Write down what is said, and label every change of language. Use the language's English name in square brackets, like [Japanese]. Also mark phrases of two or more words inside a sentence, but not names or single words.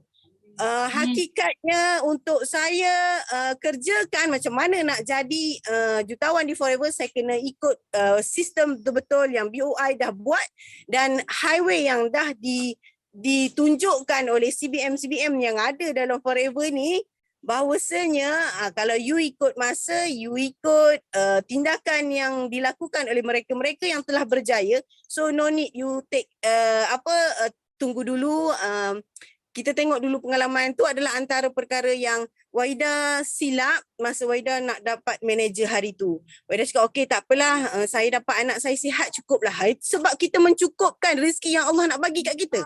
[Malay] Hakikatnya untuk saya kerjakan macam mana nak jadi jutawan di Forever, saya kena ikut sistem betul-betul yang BOI dah buat dan highway yang dah ditunjukkan oleh CBM yang ada dalam Forever ni. Bahawasanya kalau you ikut masa, you ikut tindakan yang dilakukan oleh mereka-mereka yang telah berjaya, [English] so no need you take [Malay] tunggu dulu. Kita tengok dulu pengalaman tu adalah antara perkara yang Wahidah silap masa Wahidah nak dapat manager hari tu. Wahidah cakap, okey tak apalah, saya dapat anak saya sihat cukuplah. Sebab kita mencukupkan rezeki yang Allah nak bagi kat kita.